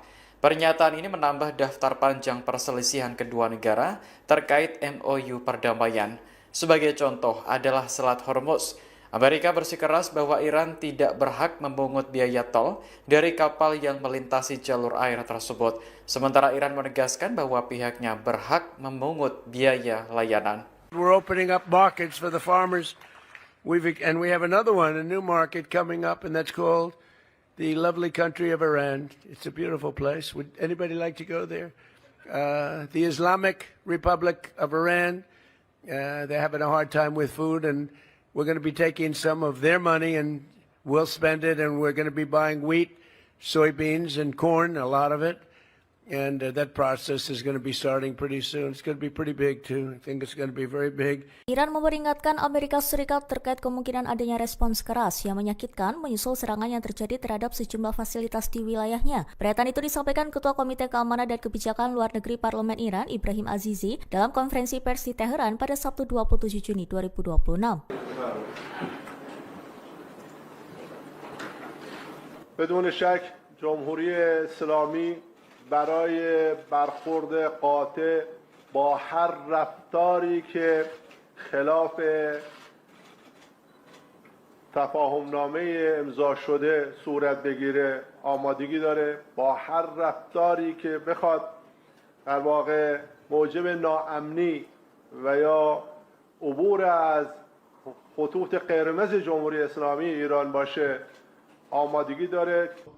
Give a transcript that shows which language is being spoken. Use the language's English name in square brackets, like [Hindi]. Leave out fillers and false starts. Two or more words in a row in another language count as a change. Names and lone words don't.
[Indonesian] Pernyataan ini menambah daftar panjang perselisihan kedua negara terkait MOU perdamaian. Sebagai contoh adalah Selat Hormuz. Amerika bersikeras bahwa Iran tidak berhak memungut biaya tol dari kapal yang melintasi jalur air tersebut. Sementara Iran menegaskan bahwa pihaknya berhak memungut biaya layanan. [English] We're opening up markets for the farmers. And we have another one, a new market coming up, and that's called the lovely country of Iran. It's a beautiful place. Would anybody like to go there? The Islamic Republic of Iran, they're having a hard time with food, and we're going to be taking some of their money and we'll spend it, and we're going to be buying wheat, soybeans, and corn, a lot of it. And that process is going to be starting pretty soon. It's going to be pretty big, too. I think it's going to be very big. [Indonesian] Iran memperingatkan Amerika Serikat terkait kemungkinan adanya respons keras yang menyakitkan menyusul serangan yang terjadi terhadap sejumlah fasilitas di wilayahnya. Pernyataan itu disampaikan Ketua Komite Keamanan dan Kebijakan Luar Negeri Parlemen Iran, Ibrahim Azizi, dalam konferensi pers di Teheran pada Sabtu 27 Juni 2026. [Persian] بدون شک جمهوری اسلامی برای برخورد قاطع با هر رفتاری که خلاف تفاهمنامه امضا شده صورت بگیره آمادگی داره، با هر رفتاری که بخواد در واقع موجب ناامنی و یا عبور از خطوط قرمز جمهوری اسلامی ایران باشه آمادگی داره.